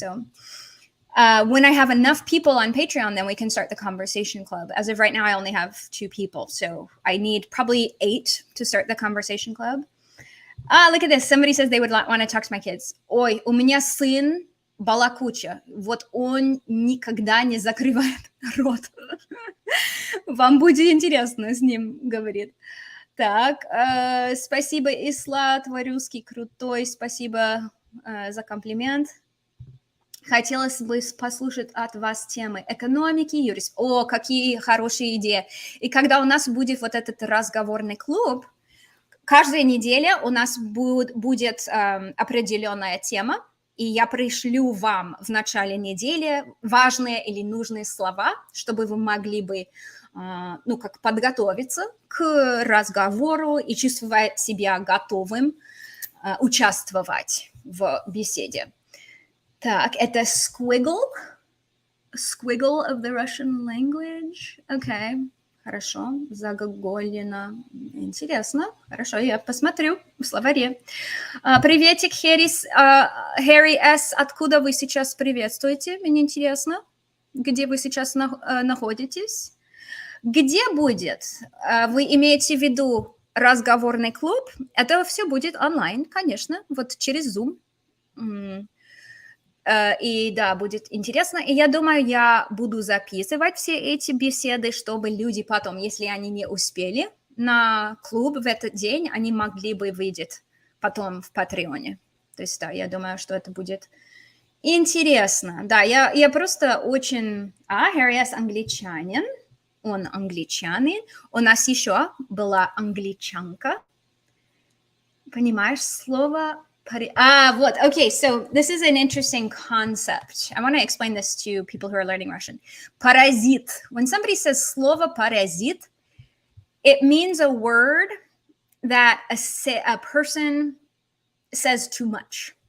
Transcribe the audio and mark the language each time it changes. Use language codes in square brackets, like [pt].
[en] So when I have enough people on Patreon, then we can start the conversation club. As of right now, I only have 2 people, so I need probably 8 to start the conversation club. Look at this. Somebody says they would want to talk to my kids. [ru] Ой, у меня сын балакуча. Вот он никогда не закрывает рот. Вам будет интересно с ним, говорит. Так, спасибо, Исла, твой русский крутой. Спасибо за комплимент. Хотелось бы послушать от вас темы экономики, юрист. О, какие хорошие идеи. И когда у нас будет вот этот разговорный клуб, каждая неделя у нас будет определенная тема, и я пришлю вам в начале недели важные или нужные слова, чтобы вы могли бы как подготовиться к разговору и чувствовать себя готовым участвовать в беседе. Так, это [en] squiggle of the Russian language. Okay. [ru] Хорошо, загогулина. Интересно. Хорошо, я посмотрю в словаре. Приветик, Harry S. Откуда вы сейчас приветствуете? Мне интересно, где вы сейчас находитесь? Где будет? Вы имеете в виду разговорный клуб? Это все будет онлайн, конечно, вот через Zoom. И да, будет интересно. И я думаю, я буду записывать все эти беседы, чтобы люди потом, если они не успели на клуб в этот день, они могли бы видеть потом в Патреоне. То есть, да, я думаю, что это будет интересно. Да, я просто очень... Harry S. англичанин. Он англичанин. У нас еще была англичанка. Понимаешь слово... [en] вот, okay, so this is an interesting concept. I want to explain this to people who are learning Russian. [ru] Паразит. [en] When somebody says [ru] слово паразит, [en] it means a word that a person says too much.